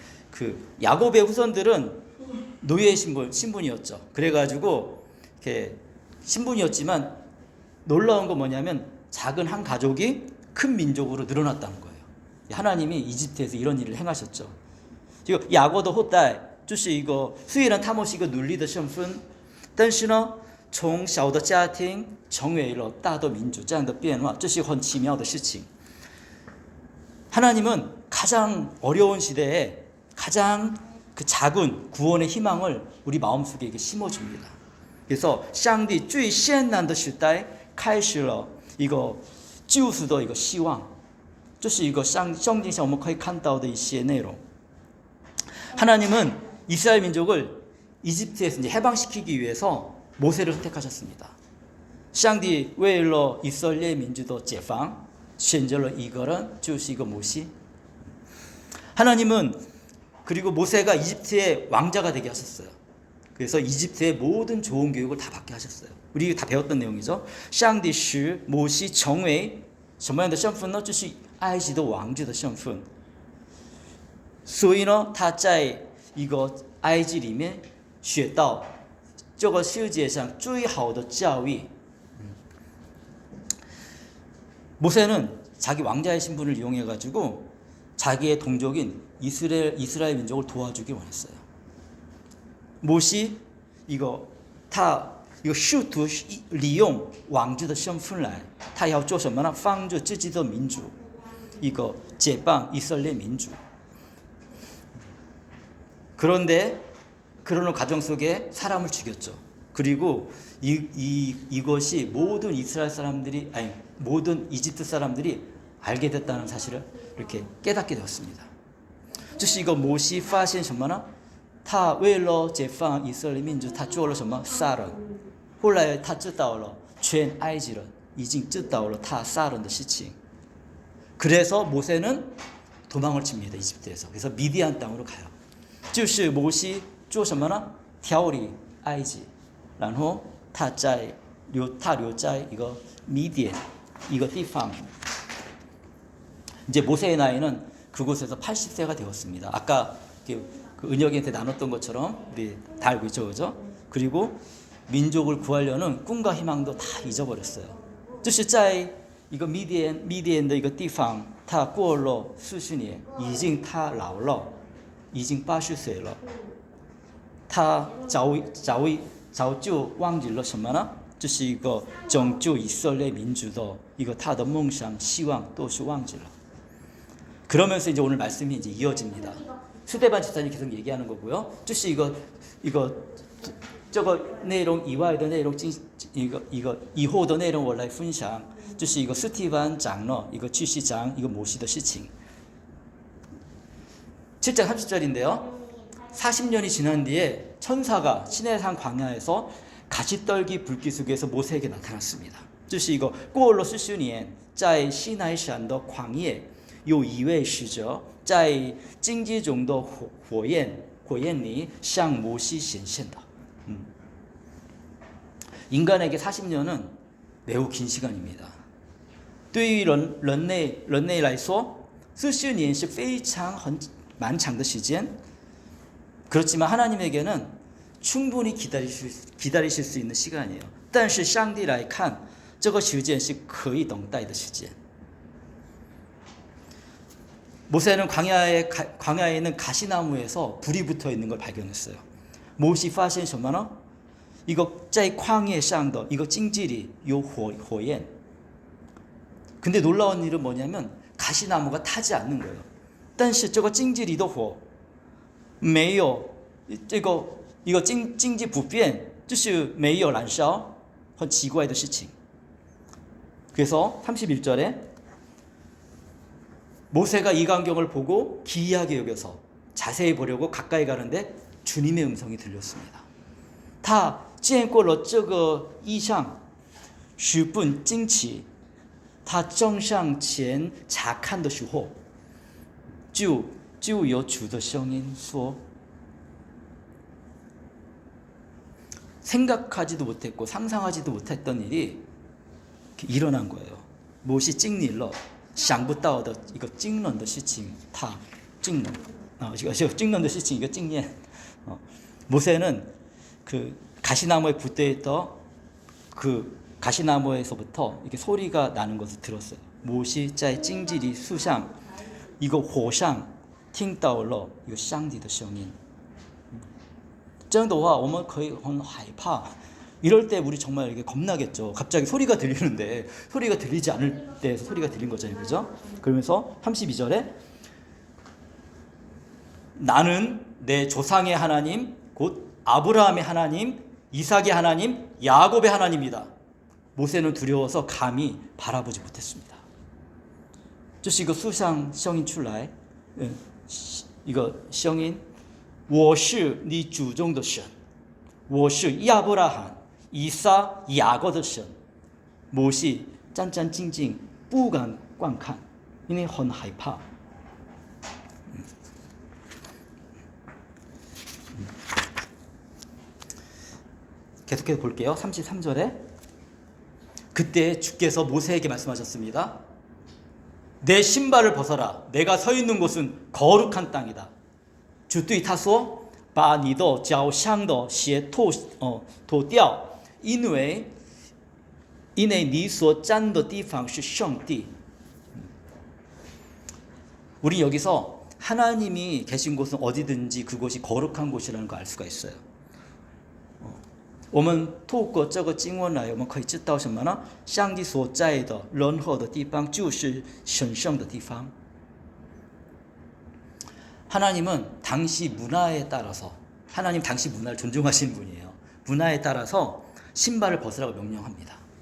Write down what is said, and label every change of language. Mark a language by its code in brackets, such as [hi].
[ko] 그 야곱의 후손들은 노예 신분이었죠. 그래가지고 이렇게 신분이었지만 놀라운 건 뭐냐면 작은 한 가족이 큰 민족으로 늘어났다는 거예요. 하나님이 이집트에서 이런 일을 행하셨죠. 이거 야고도 호딸 [zh] 就是一个虽然他们是一个奴隶的身份，但是呢从小的家庭成为了大的民族这样的变化，这是很奇妙的事情。 [ko] 하나님은 가장 어려운 시대에 가장 그 작은 구원의 희망을 우리 마음속에 이렇게 심어줍니다. [zh] 그래서 上帝最艰难的时代开始了一个救赎的一个希望，这是一个圣经上我们可以看到的一些内容。 [ko] 하나님은 이스라엘 민족을 이집트에서 이제 해방시키기 위해서 모세를 선택하셨습니다. [zh] 上帝为了以色列民族的解放选择了一个人，就是一个摩西。 [ko] 하나님은 그리고 모세가 이집트의 왕자가 되게 하셨어요. 그래서 이집트의 모든 좋은 교육을 다 받게 하셨어요. 우리 다 배웠던 내용이죠. [zh] 上帝使摩西成为什么样的身份呢？就是埃及的王子的身份。所以呢，他在一个埃及里面学到这个世界上最好的教育。 [ko] 모세는 자기 왕자의 신분을 이용해가지고 자기의 동족인 이스라엘 민족을 도와주길 원했어요. [zh] 모시 이거试图利用王子的身份来，他要做什么呢？帮助自己的民族，一个解放以色列民族。 [ko] 그런데 그러는 과정 속에 사람을 죽였죠. 그리고 이것이 모든 이스라엘 사람들이 아니 모든 이집트 사람들이 알게 됐다는 사실을 이렇게 깨닫게 되었습니다. [zh] 这是一个摩西发现什么呢？他为了解放以色列民族，他做了什么？杀人。后来他知道了，全埃及人已经知道了他杀人的事情。 [ko] 그래서 모세는 도망을 칩니다. 이집트에서. 그래서 미디안 땅으로 가요. [zh] 就是摩西做什么呢？逃离埃及，然后他留在一个米甸一个地方。 [ko] 이제 모세의 나이는 그곳에서 80세가 되었습니다. 아까 그 은혁이한테 나눴던 것처럼 우리 다 알고 있죠, 그죠? 그리고 민족을 구하려는 꿈과 희망도 다 잊어버렸어요. [zh] 这是在一个米甸的一个地方，他过了40年，已经他老了，已经80岁了。他早就忘记了什么呢？这是一个拯救以色列民族的一个他的梦想、希望都是忘记了。 [ko] 그러면서 이제 오늘 말씀이 이제 이어집니다. 스데반 집사님 계속 얘기하는 거고요. [zh] 这是这个内容以外的内容以后的内容我来分享。这是一个斯蒂凡长老一个继续讲一个摩西的事情。 [ko] 7장 30절인데요. 40년이 지난 뒤에 천사가 시내산 광야에서 가시떨기 불길 속에서 모세에게 나타났습니다. [zh] 这是一个过了40年在西奈山的旷野 有一位使者在荆棘中的火焰里向摩西显现的。 [ko] 인간에게 40년은 매우 긴 시간입니다. [zh] 对于人类来说 40年是非常漫长的时间. [ko] 그렇지만 하나님에게는 충분히 기다리실 수 있는 시간이에요. [zh] 但是上帝来看这个时间是可以等待的时间. [ko] 모세는 광야에 있는 가시나무에서 불이 붙어 있는 걸 발견했어요. [zh] 모시发现什么呢？一个在旷野上的一个荆棘里有火焰. [ko] 근데 놀라운 일은 뭐냐면 가시나무가 타지 않는 거예요. [zh] 但是这个荆棘里的火没有这个一个荆棘不变，就是没有燃烧，很奇怪的事情. [ko] 그래서 31절에 모세가 이 광경을 보고 기이하게 여겨서 자세히 보려고 가까이 가는데 주님의 음성이 들렸습니다. [zh] 他见过了这个异象，十分惊奇，他正向前查看的时候，就有主的声音说 [ko] 생각하지도 못했고 상상하지도 못했던 일이 일어난 거예요. 무엇이 찍일러 [zh] 想不到的一个惊人的事情他惊人 [ko] 이거 [zh] 惊人的事情一个经验 [ko] 모세는 그 가시나무에 붙어 있던 그 가시나무에서부터 이렇게 소리가 나는 것을 들었어요. [zh] 모시在荆棘里树上 이거 火上听到了一个上帝的声音。这样的话我们可以很害怕 [ko] 이럴 때 우리 정말 이게 겁나겠죠. 갑자기 소리가 들리는데 소리가 들리지 않을 때에서 소리가 들린 거잖아요. 그죠? 그러면서 32절에 나는 내 조상의 하나님 곧 아브라함의 하나님 이삭의 하나님 야곱의 하나님이다. 모세는 두려워서 감히 바라보지 못했습니다. [zh] 这是一个书上声音出来一个声音我是你祖宗的神我是亚伯拉罕以撒雅各的神摩西战战兢兢不敢观看因为很害怕 [ko] 계속해서 볼게요. 33절에 그때 주께서 모세에게 말씀하셨습니다. 내 신발을 벗어라. 내가 서 있는 곳은 거룩한 땅이다. [zh] 主对他说把你的脚上的鞋脱掉因为你所站的地方是圣地 [ko] 우리 여기서 하나님이 계신 곳은 어디든지 그곳이 거룩한 곳이라는 걸 알 수가 있어요. [zh] 我们透过这个经文来我们可以知道什么呢上帝所在的任何的地方就是神圣的地方 [ko] 하나님은 당시 문화에 따라서 하나님 당시 문화를 존중하시는 분이에요. 문화에 따라서 신발을 벗으라고 명령합니다.